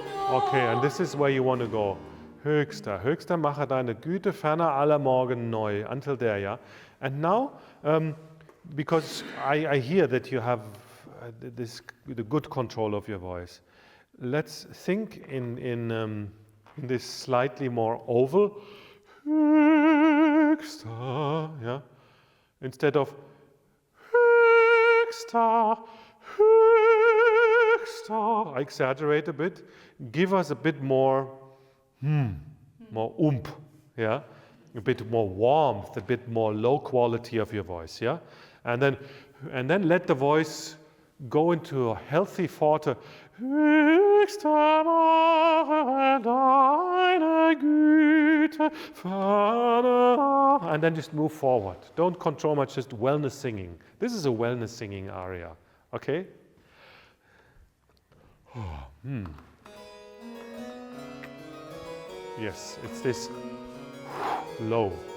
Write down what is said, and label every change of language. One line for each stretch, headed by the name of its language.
English: Okay, and this is where you want to go.
German: Höchster, Höchster, mache deine Güte ferner aller Morgen neu.
English: Until there, yeah. And now, because I hear that you have the good control of your voice, let's think in this slightly more oval. Höchster, yeah. Instead of Höchster, Höchster. I exaggerate a bit. Give us a bit more, more oomph, yeah? A bit more warmth, a bit more low quality of your voice, yeah? And then let the voice go into a healthy forte.
German: Höchste Mache deine Güte, Vater.
English: And then just move forward. Don't control much, just wellness singing. This is a wellness singing aria, okay? Yes, it's this low.